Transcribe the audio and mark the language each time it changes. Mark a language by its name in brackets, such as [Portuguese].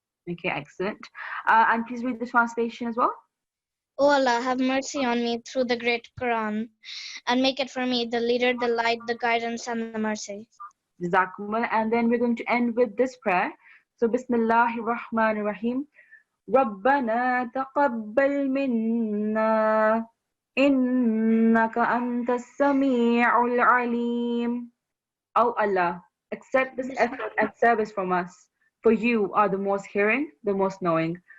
[English] Okay, excellent. And please read the translation as well. O Allah, have mercy on me through the great Quran, and make it for me the leader, the light, the guidance, and the mercy. Jazakumullah. And then we're going to end with this prayer. So, Bismillahir Rahmanir Rahim. [Arabic] ربنا تقبل منا إنك أنت السميع العليم. [English] Oh Allah, accept this effort and service from us, for you are the most hearing, the most knowing.